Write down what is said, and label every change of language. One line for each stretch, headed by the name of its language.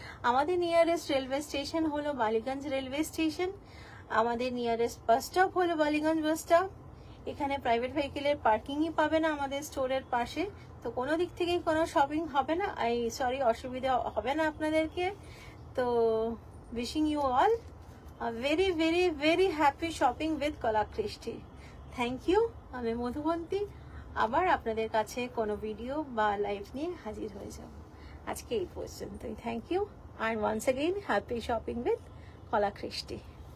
Bangla: আমাদের nearest railway station হলো Ballygunge railway station, আমাদের নিয়ারেস্ট বাস স্টপ হলো বালিগঞ্জ বাস স্টপ। এখানে প্রাইভেট ভেহিকেলের পার্কিংই পাবে না আমাদের স্টোরের পাশে, তো কোনো দিক থেকেই কোনো শপিং হবে না, অসুবিধা হবে না আপনাদেরকে।
English: তো wishing you all a very very very happy shopping with Kalakrishti. Thank you.
Bangla: আমি মধুবন্তী, আবার আপনাদের কাছে কোনো ভিডিও বা লাইভ নিয়ে হাজির হয়ে যাব। আজকে এই পর্যন্তই।
English: Thank you, and once again happy shopping with Kalakrishti.